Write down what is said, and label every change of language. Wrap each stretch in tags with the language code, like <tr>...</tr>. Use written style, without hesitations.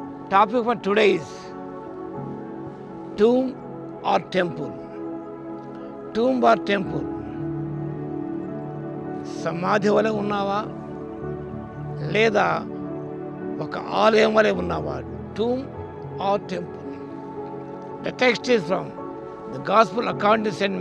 <en>Topic for today is tomb or temple. Tomb or temple.</en> <te>సమాధి వలె ఉన్నావా లేదా ఒక ఆలయం వలె ఉన్నావా?</te> <en>Tomb or temple. The text is from the Gospel according to St.</en>